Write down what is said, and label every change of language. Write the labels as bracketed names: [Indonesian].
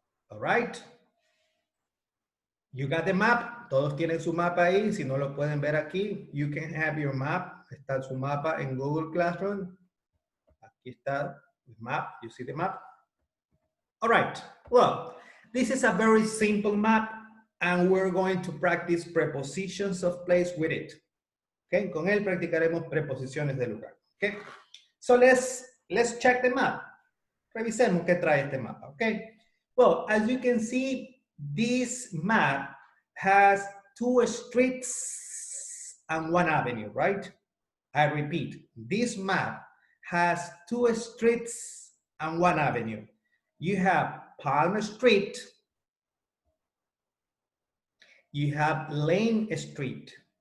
[English] All right. You got the map, [Spanish] todos tienen su mapa ahí. Si no lo pueden ver aquí, [English] you can have your map. [Spanish] Está su mapa en Google Classroom. Aquí está [English] the map. You see the map? All right. Well, this is a very simple map, and we're going to practice prepositions of place with it. Okay, [Spanish] con él practicaremos preposiciones de lugar. [English] Okay, so let's check the map. [Spanish] Revisemos qué trae este mapa. [English] Okay, well, as you can see, this map has 2 streets and 1 avenue, right? I repeat, this map has 2 streets and 1 avenue. You have Palm Street, you have Lane Street.